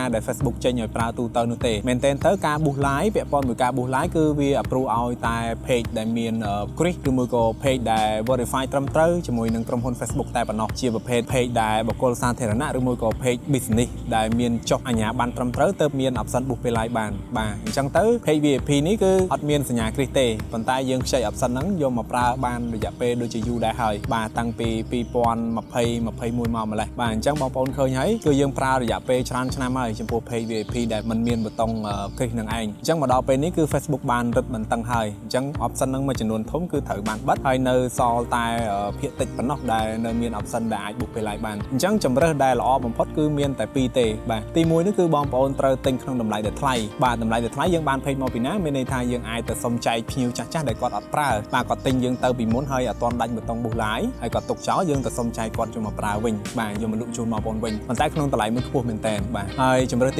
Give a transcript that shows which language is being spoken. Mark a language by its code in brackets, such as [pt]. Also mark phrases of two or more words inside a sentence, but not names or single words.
[km] ដែល Facebook ចេញឲ្យប្រើទូទៅនោះទេមែនតើការ [en] boost line [km] ពាក់ព័ន្ធមួយការ [en] boost line [km] គឺវា approve ឲ្យតែ page ដែលមាន Chris ឬមួយក៏ page ដែល verify ត្រឹមត្រូវជាមួយនឹងក្រុមហ៊ុន Facebook តែប៉ុណ្ណោះជាប្រភេទ page ដែលបុគ្គលសាធារណៈឬមួយក៏ [en] page business [km] ដែលមានចុះអាជ្ញាប័ណ្ណត្រឹមត្រូវទើបមាន [en] option boost pay line [km] បានបាទអញ្ចឹងទៅ [en] page VIP [km] នេះគឺអត់មានសញ្ញា Chris ទេប៉ុន្តែយើងខ្ចី option ហ្នឹងយកមកប្រើបានរយៈពេលដូចជាយូរដែរហើយបាទតាំងពី 2020 21មកម្លេះបាទអញ្ចឹងបងប្អូនឃើញហើយគឺយើងប្រើរយៈពេលច្រើនឆ្នាំហើយចំពោះ [en] page VIP [km] ដែលมันមានប៊ូតុង Chris នឹងឯងអញ្ចឹងមកដល់ពេលនេះគឺ Facebook បានរឹតបន្តឹងហើយអញ្ចឹង option ហ្នឹងមួយចំនួនធំគឺត្រូវបានបិទហើយនៅសល់តែភាគតិចប៉ុណ្ណោះដែលនៅមាន option ដែលអាច [en] book pay line [km] បានអញ្ចឹងជំរើសដែលល្អបំផុតគឺមានតែ2ទេបាទទី1នោះគឺបងប្អូនត្រូវទិញក្នុងតម្លៃ ដែលថ្លៃបាទតម្លៃដែលថ្លៃយើងបាន page មកពីណាមានន័យថាយើងអាចទៅសុំចែកភ្ញៀវចាស់ៗដែលគាត់អត់ប្រើបាទគាត់ទិញយើងទៅពីមុនហើយអត់ទាន់ដាច់ប៊ូតុង [en] book line [km] ហើយគាត់ទុកចោលយើងទៅសុំចែកគាត់យកមកប្រើវិញបាទយកមកលក់ជូនបងប្អូនវិញប៉ុន្តែក្នុងតម្លៃមួយខ្ពស់មែនតើបាទហើយជំរើសទី